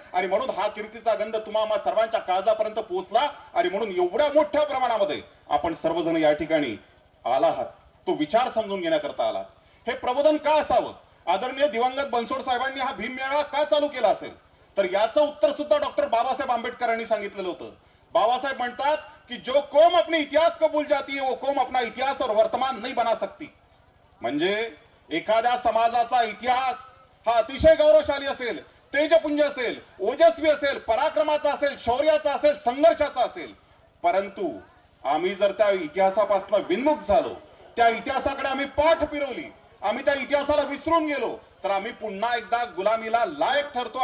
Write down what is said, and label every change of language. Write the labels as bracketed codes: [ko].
[mr] आणि म्हणून हा कीर्तीचा गंध तुम्हा सर्वांच्या काळजापर्यंत पोहोचला. आणि म्हणून एवढ्या मोठ्या प्रमाणामध्ये आपण सर्वजण या ठिकाणी आला आहात, तो विचार समजून घेण्याकरता आला. हे प्रबोधन का असावं? आदरणीय दिवंगत बनसोड साहेबांनी हा भीम मेळावा का चालू केला असेल? तर याचं उत्तर सुद्धा डॉक्टर बाबासाहेब आंबेडकरांनी सांगितलेलं होतं. बाबासाहेब म्हणतात कि [hi] जो कौम अपने इतिहास को भूल जाती है वो कौम अपना इतिहास और वर्तमान नहीं बना सकती. [mr] म्हणजे एखाद्या समाजाचा इतिहास हा अतिशय गौरवशाली असेल, तेजपुंज असेल, ओजस्वी असेल, पराक्रमाचा असेल, शौर्याचा असेल, संघर्षाचा असेल, परंतु आम्ही जर त्या इतिहासापासून विन्मुख झालो, त्या इतिहासाकडे आम्ही पाठ फिरवली, आम्ही त्या इतिहासाला विसरून गेलो, तर आम्ही पुन्हा एकदा गुलामीला लायक ठरतो.